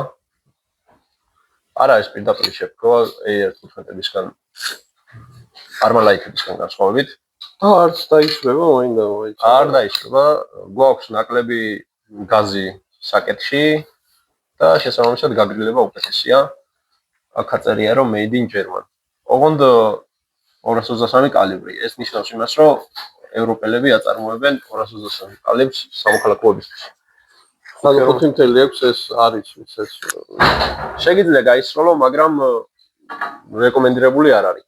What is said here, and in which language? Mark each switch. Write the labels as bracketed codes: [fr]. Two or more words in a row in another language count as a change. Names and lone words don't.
[ka] არ არის პირდაპირ შეფრქვა AR-15-ისგან Armalite-ისგან განსხვავებით. არც დაიშვება, მოინდა მოიცა. არ დაიშვება, გვაქვს ნაკლები გაზი საკეთში და შესაბამისად გაგრილება უკეთესია. აქ აწერია რომ [en] made in German. [ka] ოღონდ 223 კალიბრი. ეს ნიშნავს იმას, რომ ევროპელები აწარმოებენ 223 კალიბრს სამოქალაქოებისთვის. ანუ 5.0 აქვს ეს არის ეს. შეგიძლია გაისროლო, მაგრამ რეკომენდირებული არ არის.